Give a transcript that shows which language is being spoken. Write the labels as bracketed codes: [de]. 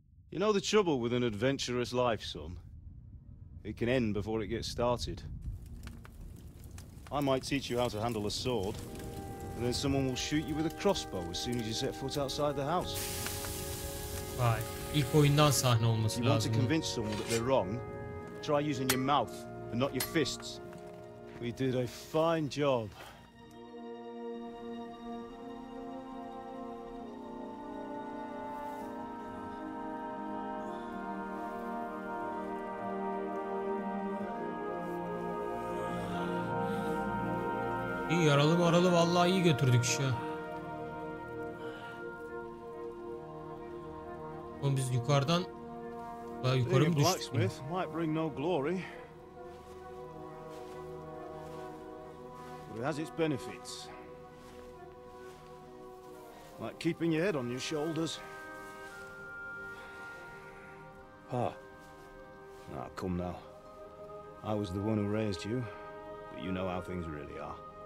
[en] You know the trouble with an adventurous life, son? It can end before it gets started. I might teach you how to handle a sword, and then someone will shoot you with a crossbow as soon as you set foot outside the house. [tr] Vay, ilk oyundan sahne olması [en] You want to [tr] lazım. [en] convince someone that they're wrong? Try using your mouth and not your fists. We did a fine job. [tr] İyi, yaralı maralı vallahi iyi götürdük işi. Oğlum biz yukarıdan daha yukarı mı düştük? [en] Blacksmith might bring no glory, but it has its benefits. Like keeping your head on your shoulders. Ah, come now. I was the one who raised you, but you know how things really are.